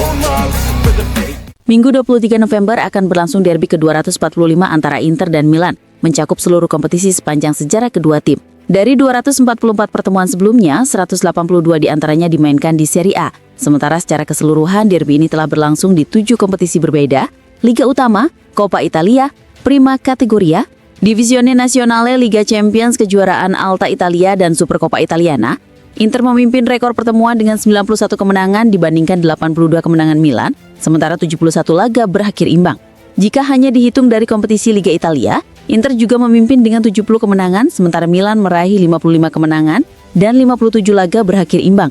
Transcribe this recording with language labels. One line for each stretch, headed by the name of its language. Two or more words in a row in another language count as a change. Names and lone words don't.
Indonesian: Minggu 23 November akan berlangsung derby ke-245 antara Inter dan Milan. mencakup seluruh kompetisi sepanjang sejarah kedua tim. Dari 244 pertemuan sebelumnya, 182 diantaranya dimainkan di Serie A. Sementara secara keseluruhan, derby ini telah berlangsung di 7 kompetisi berbeda, Liga Utama, Coppa Italia, Prima Categoria, Divisione Nazionale, Liga Champions, kejuaraan Alta Italia, dan Supercoppa Italiana. Inter memimpin rekor pertemuan dengan 91 kemenangan dibandingkan 82 kemenangan Milan, sementara 71 laga berakhir imbang. Jika hanya dihitung dari kompetisi Liga Italia, Inter juga memimpin dengan 70 kemenangan, sementara Milan meraih 55 kemenangan dan 57 laga berakhir imbang.